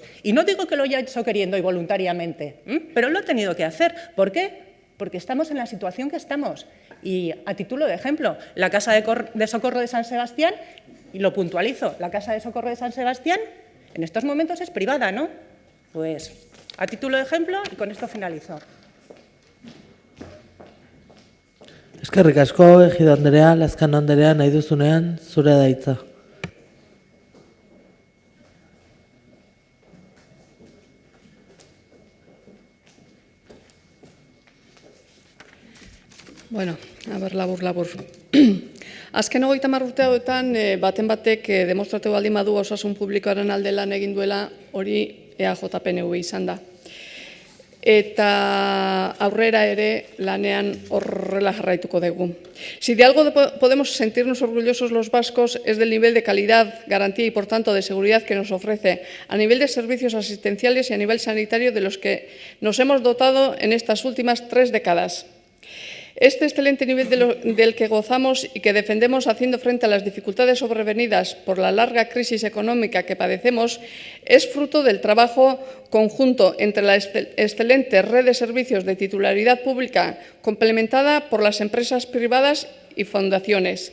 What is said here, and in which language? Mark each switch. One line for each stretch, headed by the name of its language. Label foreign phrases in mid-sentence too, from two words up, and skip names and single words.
Spanish: Y no digo que lo haya hecho queriendo y voluntariamente, pero lo ha tenido que hacer. ¿Por qué? Porque estamos en la situación que estamos. Y a título de ejemplo, la Casa de Socorro de San Sebastián, y lo puntualizo, la Casa de Socorro de San Sebastián en estos momentos es privada, ¿no? Pues a título de ejemplo, y con esto finalizo.
Basque: Eskerrik asko, Egido Andrea, Lazkano Andrea, nahi duzunean, zure da hitza. Bueno, labur. Azken 30 urte hauetan, baten batek demostratu baldin badu osasun publikoaren alde lan egin duela, hori EAJ-PNV izan da. Eta aurrera ere lanean horrela jarraituko dugu.
Spanish: Si de algo podemos sentirnos orgullosos los vascos es del nivel de calidad, garantía y por tanto de seguridad que nos ofrece a nivel de servicios asistenciales y a nivel sanitario de los que nos hemos dotado en estas últimas 3 décadas. Este excelente nivel del que gozamos y que defendemos haciendo frente a las dificultades sobrevenidas por la larga crisis económica que padecemos es fruto del trabajo conjunto entre la excelente red de servicios de titularidad pública complementada por las empresas privadas y fundaciones.